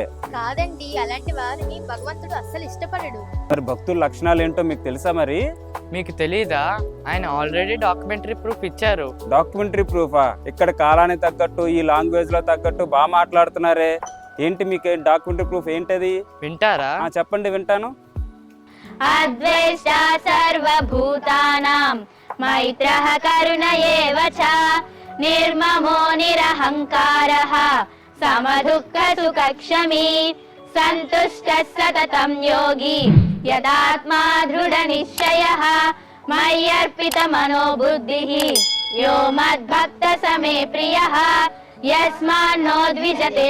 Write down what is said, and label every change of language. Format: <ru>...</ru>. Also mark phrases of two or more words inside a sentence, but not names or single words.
<te>కాదండి, అలాంటి వారిని భగవంతుడు అస్సలు ఇష్టపడడు. మరి భక్తుల లక్షణాలు ఏంటో మీకు తెలుసా? మరి మీకు తెలీదా? ఆయన</te> <en>already documentary proof</en> <te>ఇచ్చారు.</te> <en>documentary proof?</en> <te>ఇక్కడ కాలానికి తగ్గట్టు ఈ లాంగ్వేజ్ లో తగ్గట్టు బాగా మాట్లాడుతున్నారే, ఏంటి మీకు</te> <en>documentary proof</en> <te>ఏంటది? వింటారా? చెప్పండి, వింటాను.</te> <sa>अद्वेष्टा सर्वभूतानां मैत्रः करुण एव च निर्ममो निरहङ्कारः समदुःखसुखक्षमी सन्तुष्टः सततं योगी यदात्मा दृढनिश्चयः मय्यर्पितमनो बुद्धिः यो मद्भक्तः स मे प्रियः यस्मान्नो द्विजते</sa>